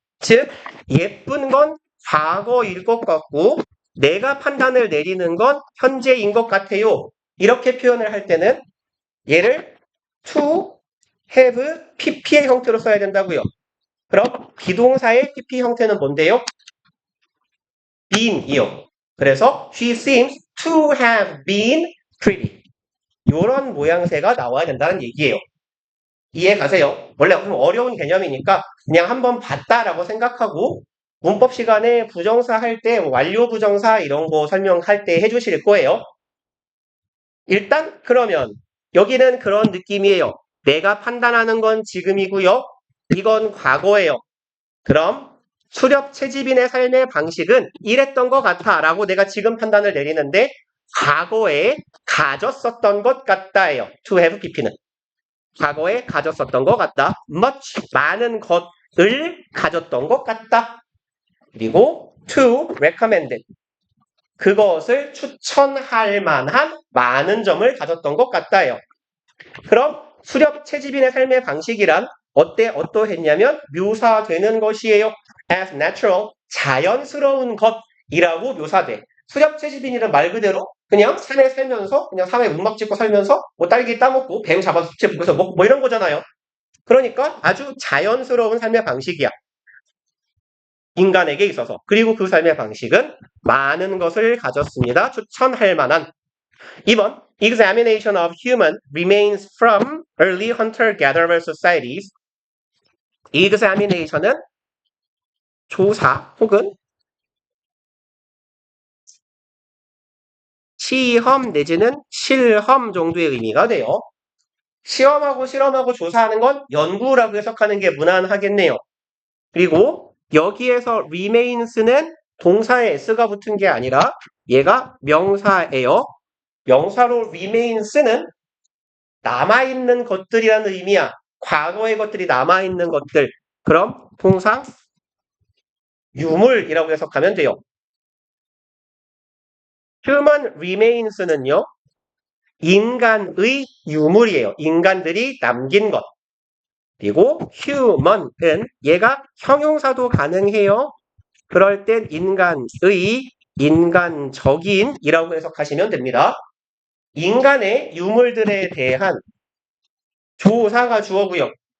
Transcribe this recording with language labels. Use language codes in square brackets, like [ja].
[ko] 즉 예쁜 건 과거일 것 같고 내가 판단을 내리는 건 현재인 것 같아요. 이렇게 표현을 할 때는 얘를 to, have, pp의 형태로 써야 된다고요. 그럼 비동사의 pp 형태는 뭔데요? been이요. 그래서 [en] she seems to have been pretty. [ko] 이런 모양새가 나와야 된다는 얘기예요. 이해 가세요? 원래 좀 어려운 개념이니까 그냥 한번 봤다라고 생각하고 문법 시간에 부정사 할 때 완료 부정사 이런 거 설명할 때 해주실 거예요. 일단 그러면 여기는 그런 느낌이에요. 내가 판단하는 건 지금이고요. 이건 과거예요. 그럼 수렵 채집인의 삶의 방식은 이랬던 것 같아 라고 내가 지금 판단을 내리는데 과거에 가졌었던 것 같다예요. to have pp는. 과거에 가졌었던 것 같다. much, 많은 것을 가졌던 것 같다. 그리고 [en] to recommended. [ko] 그것을 추천할 만한 많은 점을 가졌던 것 같다요. 그럼 수렵 채집인의 삶의 방식이란 어떠했냐면 묘사되는 것이에요. [en] as natural, [ko] 자연스러운 것이라고 묘사돼. 수렵 채집인이란 말 그대로 그냥 산에 살면서 그냥 산에 움막 짓고 살면서 뭐 딸기 따먹고 뱀 잡아서 숙제 먹어서 먹고 뭐 이런 거잖아요. 그러니까 아주 자연스러운 삶의 방식이야. 인간에게 있어서. 그리고 그 삶의 방식은 많은 것을 가졌습니다. 추천할 만한. 2번 [en] Examination of human remains from early hunter-gatherer societies. [ko] Examination은 조사 혹은 시험 내지는 실험 정도의 의미가 돼요. 시험하고 실험하고 조사하는 건 연구라고 해석하는 게 무난하겠네요. 그리고 여기에서 remains는 동사에 s가 붙은 게 아니라 얘가 명사예요. 명사로 remains는 남아있는 것들이라는 의미야. 과거의 것들이 남아있는 것들. 그럼 통상 유물이라고 해석하면 돼요. human remains는요. 인간의 유물이에요. 인간들이 남긴 것. 그리고 human은 얘가 형용사도 가능해요. 그럴 땐 인간의, 인간적인이라고 해석하시면 됩니다. 인간의 유물들에 대한 조사가 주어고요.